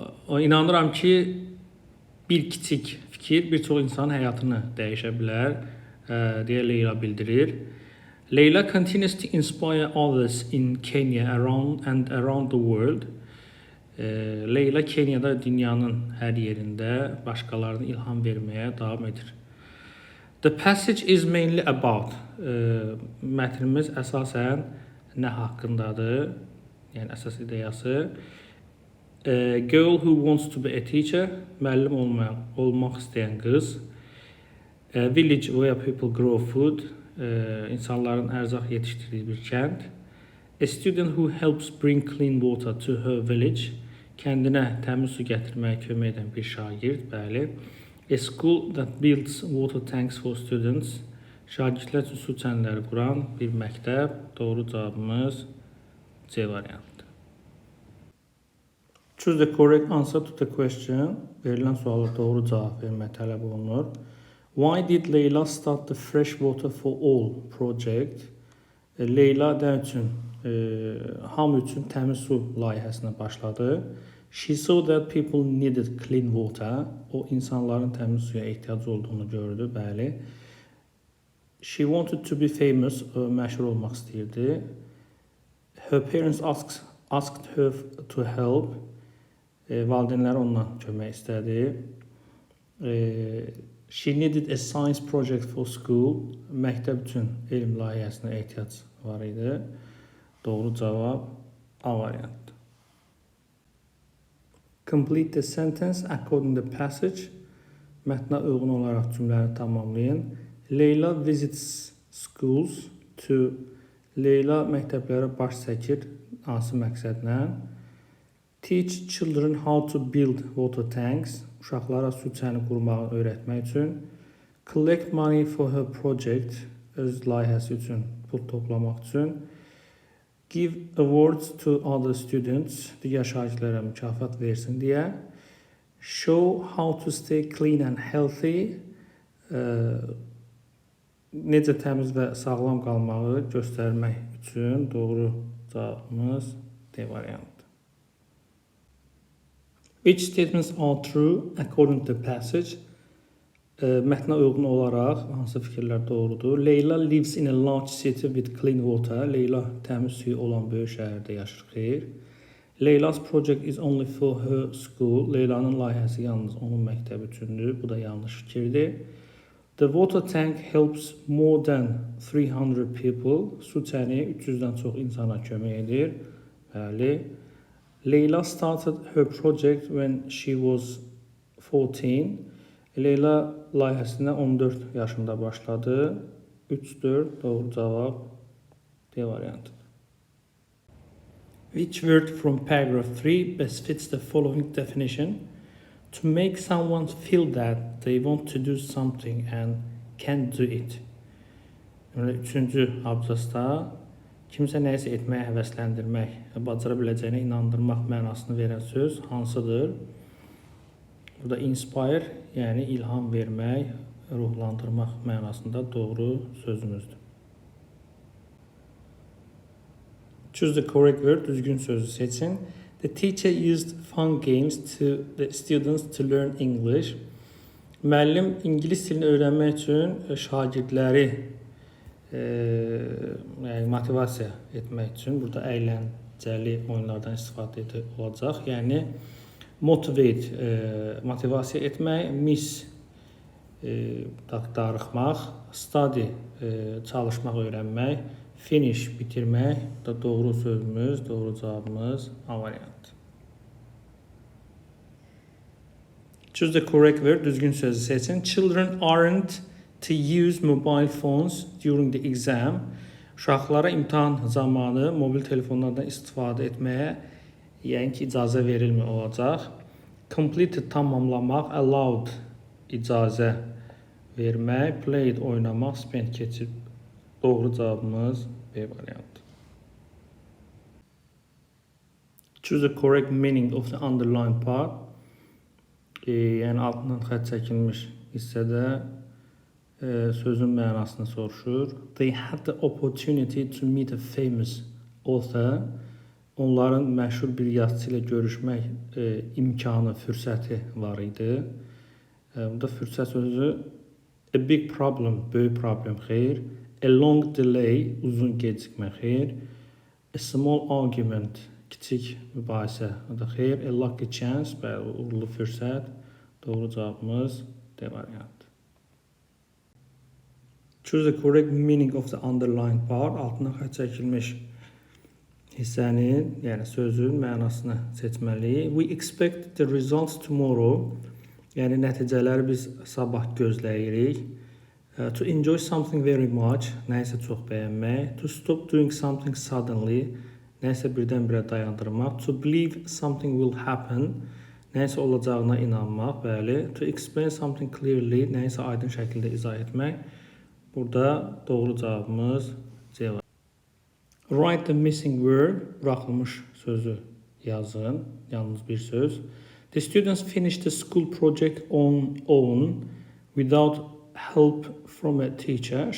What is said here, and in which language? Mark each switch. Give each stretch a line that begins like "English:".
Azerbaijani: İnanıram ki, bir kiçik fikir bir çox insanın həyatını dəyişə bilər, deyə Leyla bildirir.
English: Leyla continues to inspire others in Kenya and around the world.
Azerbaijani: Leyla Kenyada dünyanın hər yerində başqalarına ilham verməyə davam edir.
English: The passage is mainly about.
Azerbaijani: Mətnimiz əsasən nə haqqındadır? Yəni əsas ideyası.
English: A girl who wants to be a teacher,
Azerbaijani: müəllim olmaq istəyən qız.
English: A village where people grow food,
Azerbaijani: insanların ərzaq yetişdirdiyi bir kənd.
English: A student who helps bring clean water to her village,
Azerbaijani: kəndinə təmiz su gətirməyə kömək edən bir şagird, bəli.
English: A school that builds water tanks for students,
Azerbaijani: şagirdlər üçün su çənləri quran bir məktəb. Doğru cavabımız C variantıdır.
English: Choose the correct answer to the question.
Azerbaijani: Verilən suala doğru cavab vermək tələb olunur.
English: Why did Leyla start the Fresh Water for All project?
Azerbaijani: Leyla nə üçün hamı üçün təmiz su layihəsinə başladı.
English: She saw that people needed clean water.
Azerbaijani: O insanların təmiz suya ehtiyacı olduğunu gördü, bəli.
English: She wanted to be famous,
Azerbaijani: məşhur olmaq istəyirdi.
English: Her parents asked her to help.
Azerbaijani: Valideynləri ondan kömək istədi.
English: She needed a science project for school.
Azerbaijani: Məktəb üçün elm layihəsinə ehtiyac var idi. Doğru cavab A variantı.
English: Complete the sentence according to the passage.
Azerbaijani: Mətnə uyğun olaraq cümləni tamamlayın.
English: Leyla visits schools to.
Azerbaijani: Leyla məktəblərə baş çəkir hansı məqsədlə?
English: Teach children how to build water tanks.
Azerbaijani: Uşaqlara su çəni qurmağı öyrətmək üçün.
English: Collect money for her project.
Azerbaijani: Öz layihəsi üçün pul toplamaq üçün.
English: Give awards to other students.
Azerbaijani: Digər şagirdlərə mükafat versin deyə.
English: Show how to stay clean and healthy.
Azerbaijani: Necə təmiz və sağlam qalmağı göstərmək üçün doğru cavabımız D variantı.
English: Which statements are true according to the passage?
Azerbaijani: Mətnə uyğun olaraq hansı fikirlər doğrudur?
English: Leyla lives in a large city with clean water.
Azerbaijani: Leyla təmiz suyu olan böyük şəhərdə yaşayır. Xeyr.
English: Leyla's project is only for her school.
Azerbaijani: Leylanın layihəsi yalnız onun məktəbi üçündür. Bu da yanlış fikirdir.
English: The water tank helps more than 300 people.
Azerbaijani: Su çəni 300-dən çox insana kömək edir. Bəli.
English: Leyla started her project when she was 14.
Azerbaijani: Leyla layihəsinə 14 yaşında başladı. 3-4 doğru cavab D variantıdır.
English: Which word from paragraph 3 best fits the following definition? To make someone feel that they want to do something and can do it.
Azerbaijani: Üçüncü abzasda kimsə nəyisə etməyə həvəsləndirmək, bacara biləcəyinə inandırmaq mənasını verən söz hansıdır? Burada inspire, yəni ilham vermək, ruhlandırmaq mənasında doğru sözümüzdür.
English: Choose the correct word,
Azerbaijani: düzgün sözü seçin.
English: The teacher used fun games to the students to learn English.
Azerbaijani: Müəllim ingilis dilini öyrənmək üçün şagirdləri motivasiya etmək üçün burada əyləncəli oyunlardan istifadə olacaq. Yəni motivate, motivasiya etmək, miss, darıxmaq, study, çalışmaq, öyrənmək, finish, bitirmək da doğru sözümüz, doğru cavabımız A variantı.
English: Choose the correct word,
Azerbaijani: düzgün sözü seçin.
English: Children aren't to use mobile phones during the exam.
Azerbaijani: Uşaqlara imtahan zamanı mobil telefonlardan istifadə etməyə yəni ki, icazə verilmir olacaq. Completed tamamlamaq, allowed icazə vermək, played oynamaq, spent keçib. Doğru cavabımız B variantı.
English: Choose the correct meaning of the underlined part.
Azerbaijani: Yəni altından xətt çəkilmiş hissədə sözün mənasını soruşur.
English: They had the opportunity to meet a famous author.
Azerbaijani: Onların məşhur bir yazıçı ilə görüşmək imkanı, fürsəti var idi. Burada fürsət sözü
English: a big problem,
Azerbaijani: böyük problem, xeyr.
English: A long delay,
Azerbaijani: uzun gecikmə, xeyr.
English: A small argument,
Azerbaijani: kiçik mübahisə, o da xeyr.
English: A lucky chance,
Azerbaijani: uğurlu fürsət. Doğru cavabımız D variantı.
English: Choose the correct meaning of the underlined part.
Azerbaijani: Altına xətt çəkilmiş hissənin, yəni sözün mənasını seçməliyik.
English: We expect the results tomorrow.
Azerbaijani: Yəni nəticələri biz sabah gözləyirik.
English: To enjoy something very much,
Azerbaijani: nəyisə çox bəyənmək.
English: To stop doing something suddenly,
Azerbaijani: nəyisə birdən-birə dayandırmaq.
English: To believe something will happen,
Azerbaijani: nəyisə olacağına inanmaq, bəli.
English: To explain something clearly,
Azerbaijani: nəyisə aydın şəkildə izah etmək. Burada doğru cavabımız C var.
English: Write the missing word,
Azerbaijani: buraxılmış sözü yazın, yalnız bir söz.
English: The students finished the school project on own without help from a teacher.